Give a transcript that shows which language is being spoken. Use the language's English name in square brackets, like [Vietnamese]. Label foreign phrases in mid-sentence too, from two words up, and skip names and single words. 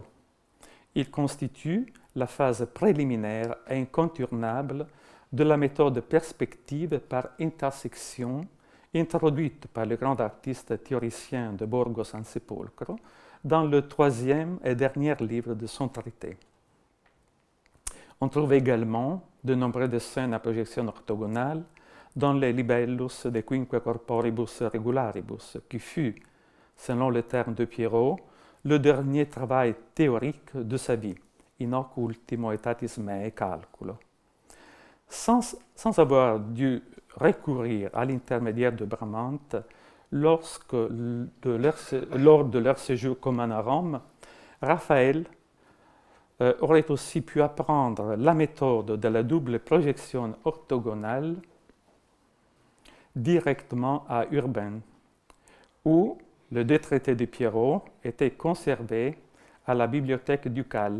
[French] Il constitue la phase préliminaire et incontournable de la méthode perspective par intersection introduite par le grand artiste théoricien de Borgo San Sepolcro dans le troisième et dernier livre de son traité. On trouve également de nombreux dessins à projection orthogonale dans les Libellus de Quinque Corporibus Regularibus, qui fut, selon le terme de Piero, le dernier travail théorique de sa vie, [Latin] in hoc ultimo aetatis meae calculo. [French] Sans avoir dû recourir à l'intermédiaire de Bramante, lors de leur séjour commun à Rome, Raphaël aurait aussi pu apprendre la méthode de la double projection orthogonale directement à Urbain, où le détraité de Piero était conservé à la bibliothèque ducale.